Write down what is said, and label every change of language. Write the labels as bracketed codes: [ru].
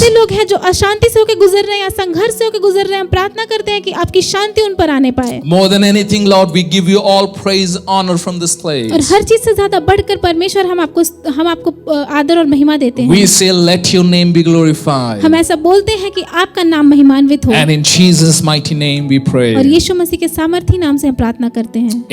[hi] ऐसे लोग हैं जो अशांति से होकर गुजर रहे हैं या संघर्ष से होकर गुजर रहे हैं, हम प्रार्थना करते हैं कि आपकी शांति उन पर आने पाए। [en] More than anything, Lord, we give you all praise, honor from this [hi] और [en] place. [hi] हर चीज से ज्यादा बढ़कर परमेश्वर हम आपको आदर और महिमा देते हैं। [en] We say, let your name be glorified. [hi] हम ऐसा बोलते हैं कि आपका नाम महिमान्वित हो, [en] And in Jesus' mighty name we [hi] और [en] pray. [hi] यीशु मसीह के सामर्थी नाम से हम प्रार्थना करते हैं।